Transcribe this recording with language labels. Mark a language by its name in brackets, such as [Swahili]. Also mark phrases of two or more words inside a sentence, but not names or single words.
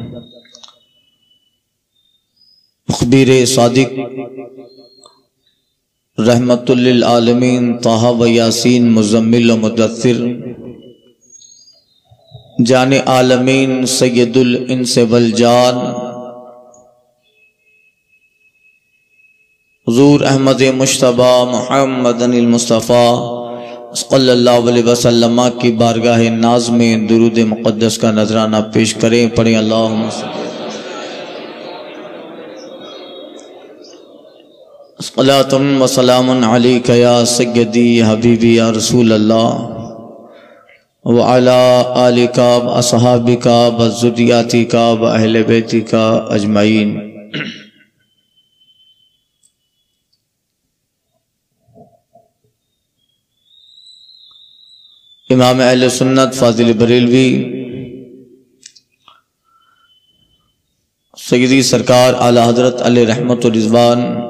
[Urdu] مخبر صادق [Arabic] رحمت للعالمین [Urdu] طہ و یاسین مزمل و مدثر جان عالمین [Arabic] سید الانس والجان [Urdu] حضور احمد مجتبی محمد المصطفیٰ [Arabic] صلی اللہ علیہ وسلم [Urdu] کی بارگاہ ناز میں درود مقدس کا نذرانہ پیش کریں۔ [Arabic] پڑھیں اللہم صلاۃ و سلام علیک یا سیدی حبیبی یا رسول اللہ وعلی آلک و اصحابک و ذریاتک و اہل بیتک اجمعین۔ [Urdu] امام اہل سنت فاضل بریلوی سیدی سرکار اعلی حضرت [Arabic] علیہ رحمت و رضوان